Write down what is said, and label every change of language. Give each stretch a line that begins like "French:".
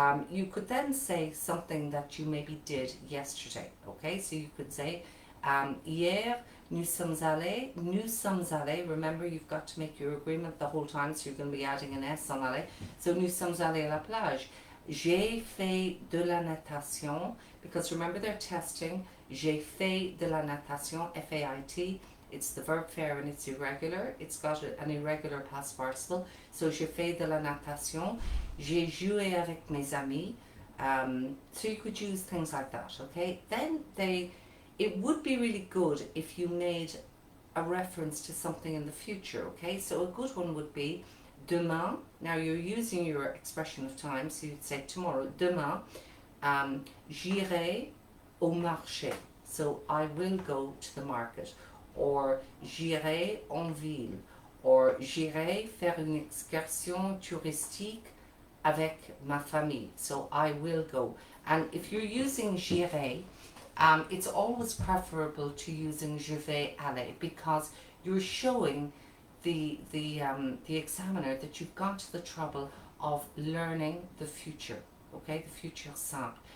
English: You could then say something that you maybe did yesterday, okay? So you could say,
French: hier, nous sommes allés,
English: remember you've got to make your agreement the whole time, so you're going to be adding an S on aller.
French: So nous sommes allés à la plage. J'ai fait de la natation,
English: because remember they're testing.
French: J'ai fait de la natation, F-A-I-T.
English: It's the verb faire and it's irregular. It's got an irregular past participle.
French: So j'ai fait de la natation. J'ai joué avec mes amis.
English: So you could use things like that, okay? Then it would be really good if you made a reference to something in the future, okay? So a good one would be demain, Now you're using your expression of time, so you'd say tomorrow,
French: demain, j'irai au marché.
English: So I will go to the market,
French: or j'irai en ville, or j'irai faire une excursion touristique avec ma famille.
English: So I will go. And if you're using j'irai, it's always preferable to using
French: je vais aller,
English: because you're showing the examiner that you've gone to the trouble of learning the future, okay, the future simple.